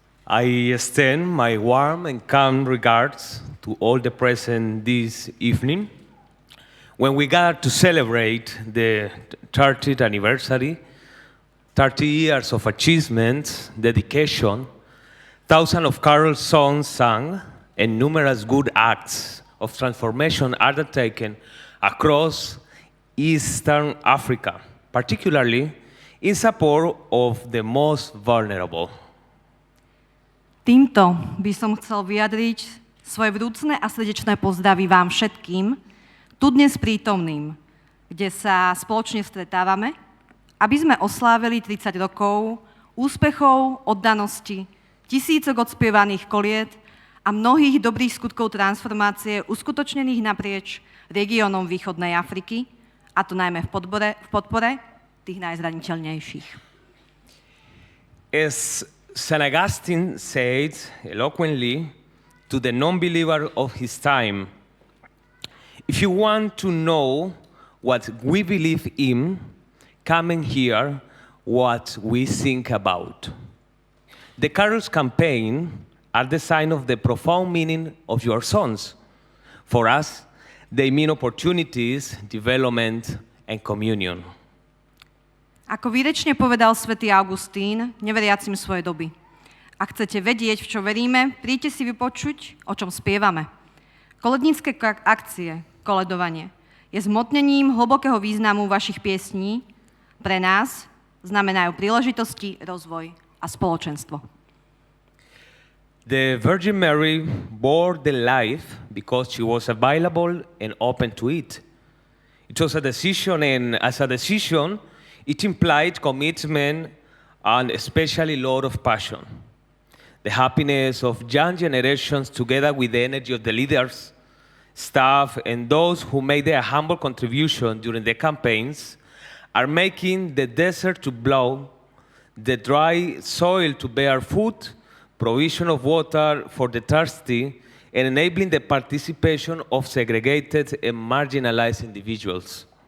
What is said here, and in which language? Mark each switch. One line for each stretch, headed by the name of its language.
English: I extend my warm and kind regards to all the present this evening when we gather to celebrate the 30th anniversary, 30 years of achievements, dedication, thousands of carol songs sung, and numerous good acts of transformation undertaken across Eastern Africa, particularly in support of the most vulnerable.
Slovak: Týmto by som chcel vyjadriť svoje vrúcne a srdečné pozdravy vám všetkým, tu dnes prítomným, kde sa spoločne stretávame, aby sme oslávili 30 rokov úspechov, oddanosti, tisícok odspievaných koliet a mnohých dobrých skutkov transformácie uskutočnených naprieč regiónom východnej Afriky, a to najmä v podpore tých najzraniteľnejších.
English: As St. Augustine said eloquently to the non-believer of his time, if you want to know what we believe in, come and hear what we think about. The Carols campaign are the sign of the profound meaning of your songs. For us, they mean opportunities, development, and communion.
Slovak: Ako výrečne povedal svätý Augustín, neveriacim svojej doby. Ak chcete vedieť, v čo veríme, príďte si vypočuť, o čom spievame. Kolednícke akcie, koledovanie, je zmotnením hlbokého významu vašich piesní. Pre nás znamenajú príležitosti, rozvoj a spoločenstvo.
English: The Virgin Mary bore the life because she was available and open to it. It was a decision, and as a decision, it implied commitment and especially a lot of passion. The happiness of young generations together with the energy of the leaders, staff, and those who made their humble contribution during the campaigns are making the desert to blow, the dry soil to bear food, provision of water for the thirsty, and enabling the participation of segregated and marginalized individuals.